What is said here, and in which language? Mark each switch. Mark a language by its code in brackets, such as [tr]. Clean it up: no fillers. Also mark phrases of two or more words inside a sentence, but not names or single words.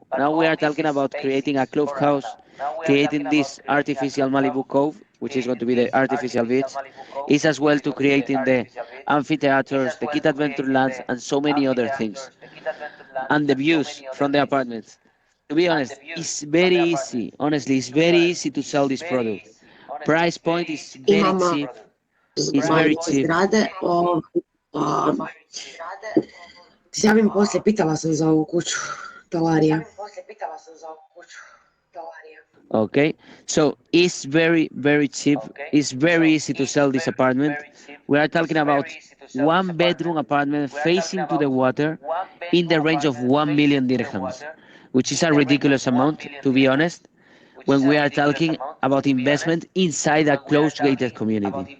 [en] Now we are talking about creating a clubhouse, creating this artificial Malibu Cove, which is going to be the artificial beach, is as well to creating the amphitheaters, the kid adventure lands, and so many other things. And the views from the apartments. To be honest, it's very easy. Honestly, it's very easy to sell this product. Price point is very [bs] Imamo [en] cheap. It's very cheap. [bs] zgrade, a, ti se javim poslije, pitala sam za ovu kuću, Talarija. [en] Okay, so it's very, very cheap. It's very easy to sell this apartment. We are talking about one bedroom apartment facing to the water in the range of 1 million dirhams, which is a ridiculous amount, to be honest, when we are talking about investment inside a closed gated community.